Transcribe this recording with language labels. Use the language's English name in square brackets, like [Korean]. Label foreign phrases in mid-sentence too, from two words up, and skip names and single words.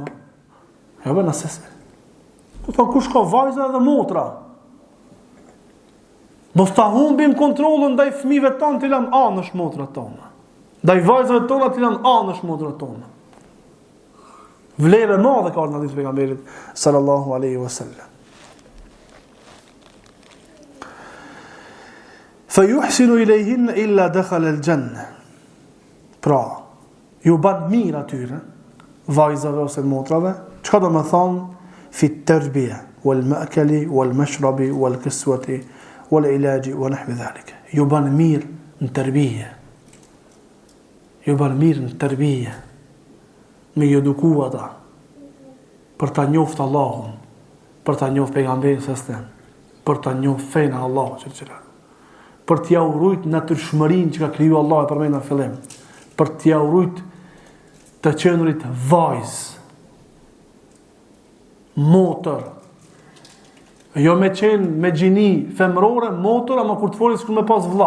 [Albanian] Ja bën asesi. Po ta kush ka vajza dhe motra. Mos ta humbim kontrollin ndaj fëmijëve tonë të lëm anësh motrat tona. Ndaj vajzave tona të lëm anësh motrat tona. Vlerë e madhe ka ardhur në pejgamberit [Arabic] صلى الله عليه وسلم. فيحسن إليهن إلا دخل الجنة. [Albanian] Pra, ju ban mirë atyre, vajzave ose motrave, çka do të thonë [Arabic] في التربية والمأكل والمشرب والكسوة والعلاج ونحو ذلك. [Albanian] Ju ban mirë në tarbije. Ju ban mirë në tarbije. Me eduku ata për ta njoftë Allahun, për ta njoftë pejgamberin sa stem, për ta njoftë fenë e Allahut xhelal. Për t'ia urujt natyrshmërinë që ka kriju Allah e përmend në fillim, për t'ia urujt të qenurit vajzë, motër, jo me qenë me gjini femrore, motër, ama kur të folis kur me pas vlla.